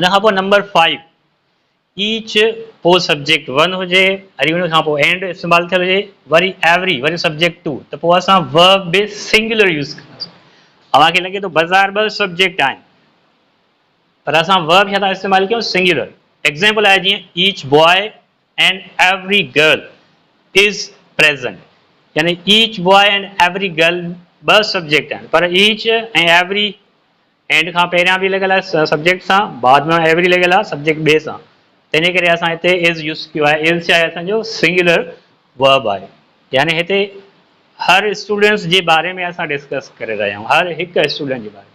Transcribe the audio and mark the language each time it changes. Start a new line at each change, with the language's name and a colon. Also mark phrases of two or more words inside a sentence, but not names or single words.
Sindhi: हिन खां पोइ नंबर 5 ईच पोइ सब्जेक्ट 1 हुजे, वरी हुन खां पोइ एंड इस्तेमालु थियल हुजे, वरी एवरी वरी सब्जेक्ट 2, त पोइ असां वर्ब बि
English: singular use
Sindhi: कंदासीं। अव्हांखे लॻे थो बाज़ार 2 सब्जेक्ट आहिनि, पर असां वर्ब छा था इस्तेमालु कयूं, सिंगुलर। एग्जाम्पल आहे जीअं
English: each boy and every girl is present,
Sindhi: यानी
English: each boy and every girl
Sindhi: 2 सब्जेक्ट आहिनि, पर ईच ऐं एवरी एंड खां पहिरियां बि लॻियल आहे सब्जेक्ट सां, बाद में एवरी लॻियल आहे सब्जेक्ट ॿिए सां। तंहिंजे करे असां हिते
English: is use
Sindhi: कयो आहे। इज़ छा आहे, असांजो
English: singular verb
Sindhi: आहे। यानी हिते हर स्टूडेंट्स जे बारे में असां डिस्कस करे रहिया आहियूं, हर हिकु स्टूडेंट जे बारे में।